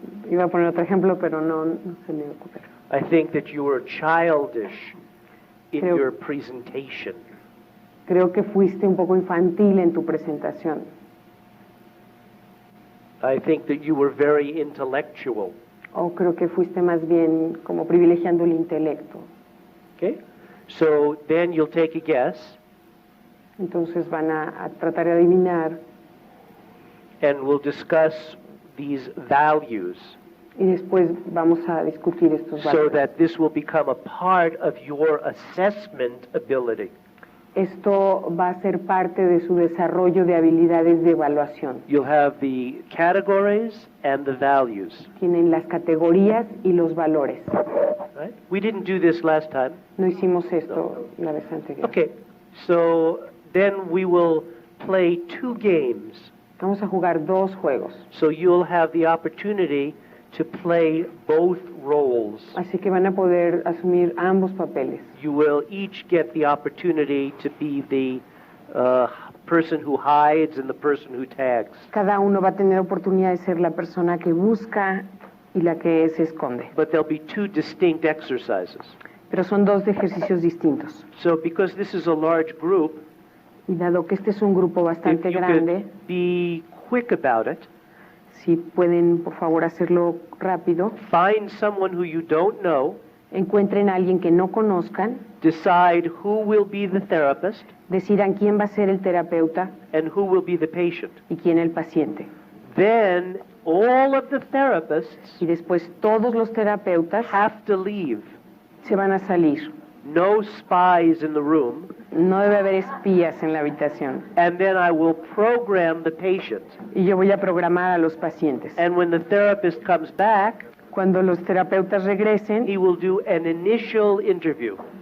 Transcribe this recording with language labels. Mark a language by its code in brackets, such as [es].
[es] Iba a poner otro ejemplo, pero no se me ocurre. [en] I think that you were childish in [es] Creo- [en] your presentation. [es] Creo que fuiste un poco infantil en tu presentación. [en] I think that you were very intellectual. [es] O creo que fuiste más bien como privilegiando el intelecto. [en] Okay? So then you'll take a guess, [es] Entonces van a tratar de adivinar [en] and we'll discuss these values [es] y después vamos a discutir estos [en] so [es] valores. [en] that this will become a part of your assessment ability. [es] Esto va a ser parte de su desarrollo de habilidades de evaluación. [en] You'll have the categories and the values. [es] Tienen las categorías y los valores. [en] Right? We didn't do this last time. [es] No hicimos esto la vez anterior. [en] Okay, so then we will play 2 games. [es] Vamos a jugar 2 juegos. [en] So you'll have the opportunity to play both roles. [es] Así que van a poder asumir ambos papeles. [en] You will each get the opportunity to be the person who hides and the person who tags. [es] Cada uno va a tener oportunidad de ser la persona que busca y la que se esconde. [en] But there'll be 2 distinct exercises. [es] Pero son 2 ejercicios distintos. [en] So because this is a large group, [es] Y dado que este es un grupo [en] if [es] bastante [en] you [es] grande, [en] could be quick about it, [es] si pueden por favor hacerlo rápido, [en] find someone who you don't know, [es] encuentren a alguien que no conozcan, [en] decide who will be the therapist [es] decidan quién va a ser el terapeuta [en] and who will be the patient. [es] y quién el paciente. [en] Then all of the therapists [es] Y después todos los terapeutas [en] have to leave. [es] se van a salir. [en] No spies in the room. [es] No debe haber espías en la habitación. [en] And then I will program the patient. [es] Y yo voy a programar a los pacientes. [en] And when the therapist comes back, [es] Cuando los terapeutas regresen, [en] he will do an initial interview.